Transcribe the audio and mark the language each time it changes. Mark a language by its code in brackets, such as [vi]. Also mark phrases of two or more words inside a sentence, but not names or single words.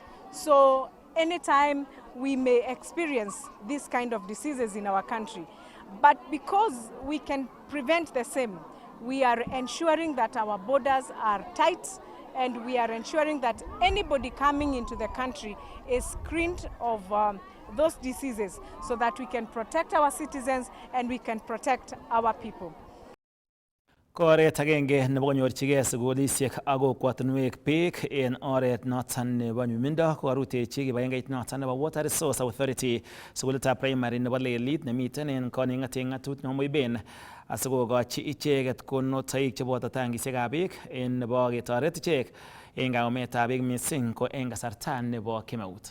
[en] So anytime we may experience this kind of diseases in our country, but because we can prevent the same, we are ensuring that our borders are tight, and we are ensuring that anybody coming into the country is screened of those diseases so that we can protect our citizens and we can protect our people. [kln] Koret agenge nebo konyorchigei sukulisiek ak kokwatinwek beek en oret noton nebo nyumnyumindo korutechi kibagengeit noton nebo Water Resource Authority sukulitab primary nebo Lelit nemiten en koning'ate ng'atut nebo Moiben asikokochi icheket konunotoik cheboto tangisiekab beek en nebo ketoret ichek en kaumetab beek missing ko en kasarta nebo kemeut.